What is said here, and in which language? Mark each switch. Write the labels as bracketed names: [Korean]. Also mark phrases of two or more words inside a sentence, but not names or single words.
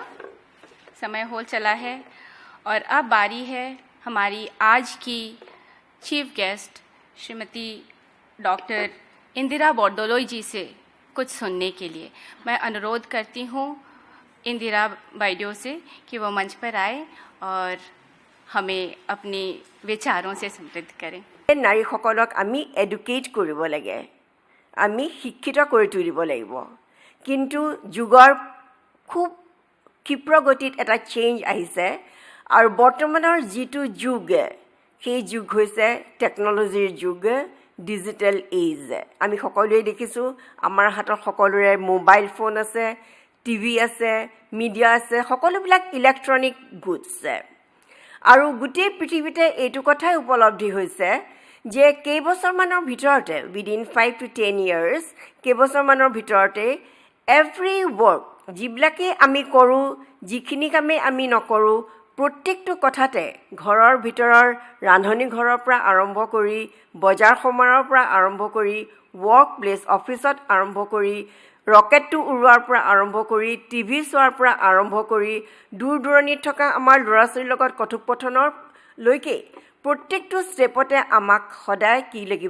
[Hindi] समय हो चला है और अब बारी है हमारी आज की [English] chief guest [Hindi] श्रीमती डॉक्टर इंदिरा बोरदोलोई जी से कुछ सुनने के लिए। मैं अनुरोध करती हूँ इंदिरा बाइडियो से कि वो मंच पर आए और हमें अपने विचारों से समृद्ध करें। [Assamese] নাৰীসকলক আমি এডুকেট কৰিব লাগে, আমি শিক্ষিত কৰি তুলিব লাগিব। কিন্তু যুগৰ খুব ক্ষিপ্ৰ গতিত এটা চেঞ্জ আহিছে আৰু বৰ্তমানৰ যিটো যুগ সেই যুগ হৈছে টেকন'লজিৰ যুগ, [English] digital age. [Assamese] আমি সকলোৱে দেখিছোঁ আমাৰ হাতত সকলোৰে [English] mobile phone [Assamese] আছে, টিভি আছে, মিডিয়া আছে, সকলোবিলাক [English] electronic goods. [Assamese] আৰু গোটেই পৃথিৱীতে এইটো কথাই উপলব্ধি হৈছে যে কেইবছৰমানৰ ভিতৰতে, [English] within 5 to 10 years, [Assamese] কেইবছৰমানৰ ভিতৰতে [English] every work [Assamese] যিবিলাকে আমি কৰোঁ, যিখিনি কামেই আমি নকৰোঁ, প্ৰত্যেকটো কথাতে ঘৰৰ ভিতৰৰ ৰান্ধনি ঘৰৰ পৰা আৰম্ভ কৰি, বজাৰ সমাৰৰ পৰা আৰম্ভ কৰি, [English] work place office [Assamese] আৰম্ভ কৰি, ৰকেটটো উৰুৱাৰ পৰা আৰম্ভ কৰি, টিভি চোৱাৰ পৰা আৰম্ভ কৰি, দূৰ দূৰণিত থকা আমাৰ ল'ৰা ছোৱালীৰ লগত কথোপকথনলৈকে প্ৰত্যেকটো ষ্টেপতে আমাক সদায় কি লাগিব?